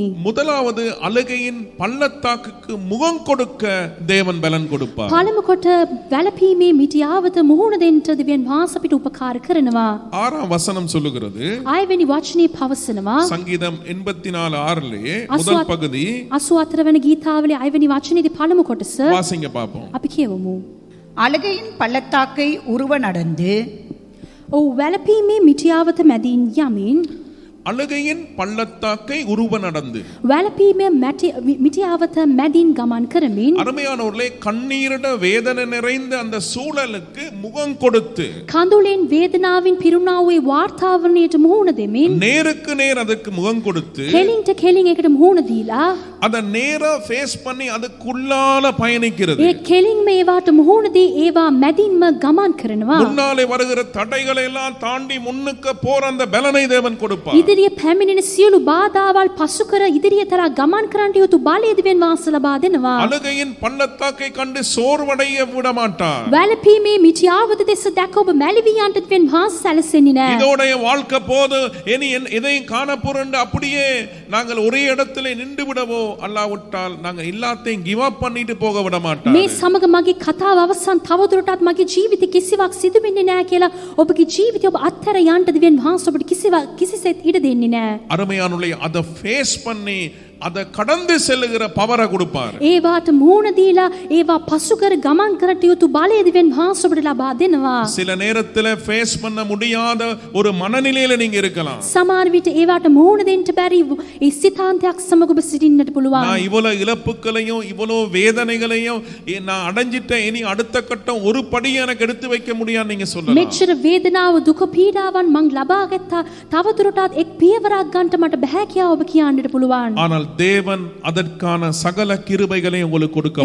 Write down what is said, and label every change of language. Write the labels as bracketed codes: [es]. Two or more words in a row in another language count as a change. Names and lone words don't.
[ta] முதலாவது அழுகையின் பள்ளத்தாக்குக்கு முகம் கொடுக்க தேவன் பலன் கொடுப்பார். [si] පළමු කොට වැළපීමේ මිටියාවත මුහුණ දෙන්න දෙවියන් වහන්සේ අපිට උපකාර කරනවා. [ta] 6ஆம் வசனம் சொல்லுகிறது, [si] 6 වෙනි වචනේ පවසනවා. [ta] சங்கீதம் 84:6 முதல் பகுதி [si] 84 වෙනි ගීතාවලේ 6 වෙනි වචනේදී පළමු කොටස [ta] வாசிங்க பாப்போம். [si] අපි කියවමු. [ta] அழுகையின் பள்ளத்தாக்கை உருவ நடந்து [si] ඔව් වැළපීමේ මිටියාවත මැදින් යමින් [ta] அழுகையின் பள்ளத்தாக்கை உருவ நடந்து. [si] වැළපීමේ මිටියාවත මැදින් ගමන් කරමින් [ta] அருமையானவர்களே, கண்ணீரிட வேதனை நிறைந்த அந்த சூழலுக்கு முகம் கொடுத்து [si] කඳුලෙන් වේදනාවෙන් පිරුණා වූ වාර්තාවරණයට මුහුණ දෙමින් [ta] நேருக்கு நேர் அதுக்கு முகம் கொடுத்து [si] කෙලින්ට කෙලින් එකට මුහුණ දීලා [ta] அதை நேரா ஃபேஸ் பண்ணி அதுக்குள்ளால பயணிக்கிறது. [si] ඒ කෙලින්ම ඒවාට මුහුණ දී ඒවා මැදින්ම ගමன் කරනවා. [ta] முன்னாலே வருகிற தடைகளை எல்லாம் தாண்டி முன்னுக்கு போற அந்த பலனை தேவன் கொடுப்பார். [si] ඉදිරිය පැමිණෙන සියලු බාධාවල් පසු කර ඉදිරිය තරා ගමන් කරන්නට යුතු බලය දෙවියන් වහන්සේ ලබා දෙනවා. [ta] அழுகையின் பள்ளத்தாக்கை கண்டு சோர்வடைய விட மாட்டார். [si] වැළපීමේ මිටියාවත දෙස දැක ඔබ මැලිවී යන්නට දෙවියන් වහන්සේ සැලසෙන්නේ නැහැ. [ta] இதோட வாழ்க்கை போது இனி எதையும் காண போறேன் அப்படியே நாங்கள் ஒரே இடத்துல நின்று விடவோ அல்லாவிட்டால் நாங்கள் எல்லாத்தையும் [en] give up [ta] பண்ணிட்டு போக விட மாட்டார். [si] මේ සමග මගේ කතාව අවසන් තවදුරටත් මගේ ජීවිතේ කිසිවක් සිදු වෙන්නේ නැහැ කියලා ඔබගේ ජීවිතය ඔබ අත්හැර යන්න දෙවියන් වහන්සේ ඔබට කිසිසේත් ඉඩ දෙන්නේ නැහැ. [ta] அருமையானவர்களே, அதை ஃபேஸ் பண்ணி அதை கடந்து செல்லுகிற பவரை கொடுப்பார். [si] ඒවාට මුහුණ දීලා ඒවා පසු කර ගමන් කරට යුතු බලය දෙවියන් වහන්සේ ඔබට ලබා දෙනවා. [ta] சில நேரத்துல ஃபேஸ் பண்ண முடியாத ஒரு மனநிலையில நீங்க இருக்கலாம். [si] සමහර විට ඒවාට මුහුණ දෙන්න බැරි ඒ සිතාන්තයක් සමග ඔබ සිටින්නට පුළුවන්. [ta] நான் இவ்வளவு இழப்புகளையும் இவ்வளவு வேதனைகளையும் நான் அடைஞ்சிட்டேன், இனி அடுத்த கட்டம் ஒரு படி எனக்கு எடுத்து வைக்க முடியாது நீங்க சொல்லலாம். [si] මෙච්චර වේදනාව දුක පීඩාවන් මං ලබා ගත්තා, තවදුරටත් එක් පියවරක් ගන්නට මට බෑ කියලා ඔබ කියන්නට පුළුවන්. [ta] ஆனால் தேவன் அதற்கான சகல கிருபைகளை உங்களுக்கு கொடுக்க